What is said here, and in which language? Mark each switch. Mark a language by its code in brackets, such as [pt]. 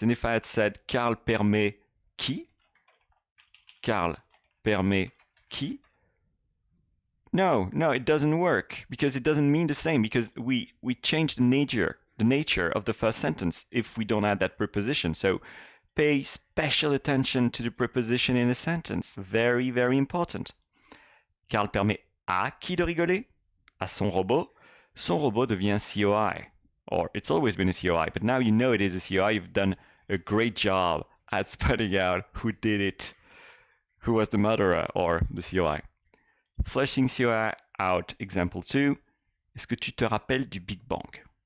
[en] And if I had said [fr] Carl permet qui? Carl permet qui? [en] No, it doesn't work, because it doesn't mean the same, because we changed the nature of the first sentence if we don't add that preposition. So pay special attention to the preposition in a sentence. Very, very important. [fr] Carl permet à qui de rigoler? À son robot. Son robot devient COI. [en] Or it's always been a COI, but now you know it is a COI. You've done a great job at spotting out who did it, who was the murderer or the COI. Flushing COI out, example 2. [fr] Est-ce que tu te rappelles du Big Bang?